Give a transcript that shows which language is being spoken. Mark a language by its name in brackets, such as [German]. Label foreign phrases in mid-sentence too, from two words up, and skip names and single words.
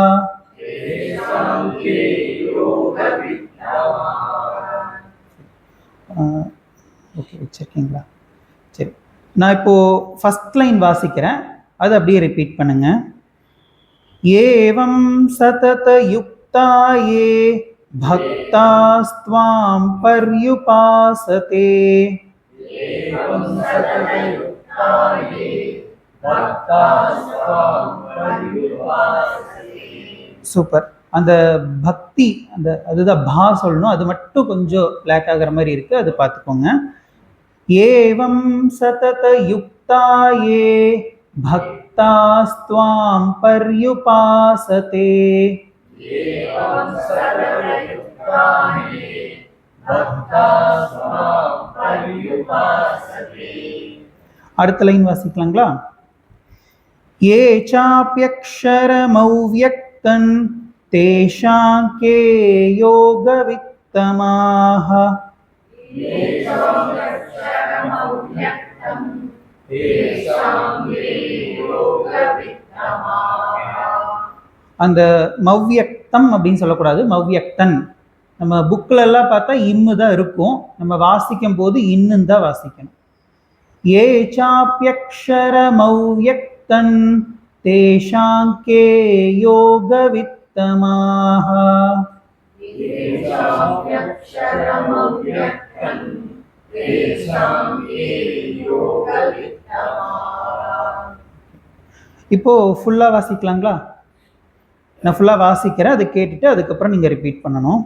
[Tamil] ஓகே, வச்சிருக்கீங்களா? சரி, நான் இப்போ [English] first line [Tamil] வாசிக்கிறேன், அது அப்படியே ரிப்பீட் பண்ணுங்க. [Sanskrit] एवं सतत युक्ताये ये भक्तास्त्वां पर्युपासते. [Tamil] சூப்பர். அந்த பக்தி அந்த அதுதான் பா சொல்லணும், அது மட்டும் கொஞ்சம் பிளாக் ஆகிற மாதிரி இருக்கு, அது பார்த்துக்கோங்க. [Sanskrit] एवं सतत युक्ता ए भक्तास्त्वां पर्युपासते. [Tamil] அடுத்த லைன் வாசிக்கலாங்களா? [Sanskrit] ये चाप्यक्षरमव्यक्तं तेषां के योगवित्तमाः. [Tamil] அந்த மவ்யக்தம் அப்படின்னு சொல்லக்கூடாது, மவ்யக்தன். நம்ம புக்கில் எல்லாம் பார்த்தா இம்மு தான் இருக்கும், நம்ம வாசிக்கும் போது இன்னும் தான் வாசிக்கணும். [Sanskrit] ये चाप्यक्षरमव्यक्तं तेषां के योगवित्तमाः. [Tamil] இப்போ ஃபுல்லா வாசிக்கலாங்களா? நான் ஃபுல்லா வாசிக்கிறேன், அதை கேட்டுட்டு அதுக்கப்புறம் நீங்க ரிப்பீட் பண்ணணும்.